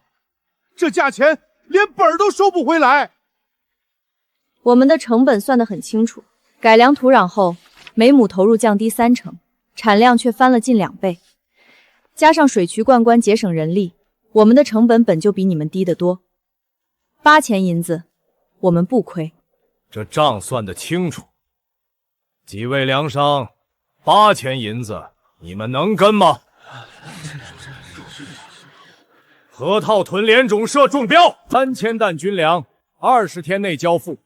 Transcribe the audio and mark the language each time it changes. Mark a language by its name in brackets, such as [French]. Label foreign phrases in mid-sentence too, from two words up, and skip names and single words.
[Chinese] 这价钱连本儿都收不回来。我们的成本算得很清楚，改良土壤后，每亩投入降低30%，产量却翻了近2倍。加上水渠灌溉節省人力，我們的成本本就比你們低得多。8000銀子，我們不虧。這賬算得清楚。幾位糧商，8000銀子，你們能跟嗎？河套屯聯種社中標，3000擔軍糧，20天內交付。